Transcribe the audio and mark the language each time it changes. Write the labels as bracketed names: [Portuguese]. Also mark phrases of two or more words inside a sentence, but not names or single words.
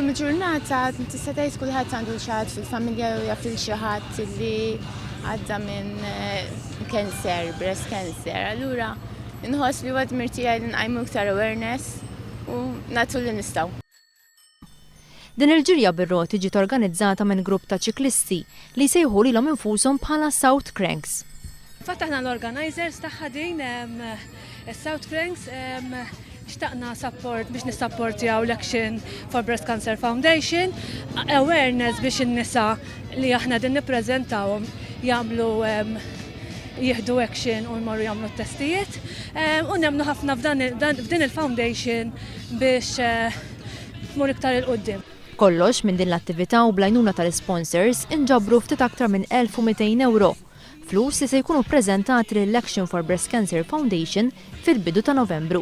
[Maltese] Il-ġurnata tista' tgħid kulħadd għandu xi ħadd fil-familja u jaf xi ħadd li għadda minn [English] cancer, breast cancer, [Maltese] allura inħoss li huwa dmir tiegħi li nqajmu iktar awareness u nagħtu li nistgħu. Din il-ġirja bir-roti ġiet organizzata minn grupp ta' ċiklisti li jsejħu lilhom infushom bħala South Cranks. Fatt aħna l-organizers tagħha din South Cranks xtaqna support biex nissapportjaw l-Action for Breast Cancer Foundation, awareness biex in-nisa li aħna din nippreżentawhom jagħmlu jieħdu action u jmorru jagħmlu t-testijiet u nemmnu ħafna f'din il-foundation biex tmur iktar il-qudiem. Kollox minn din l-attività u bl-għajnuna tal-sponsors inġabru ftit aktar minn 1200 euro, flus li se jkunu ppreżentati lill-Action for Breast Cancer Foundation fil-bidu ta' Novembru.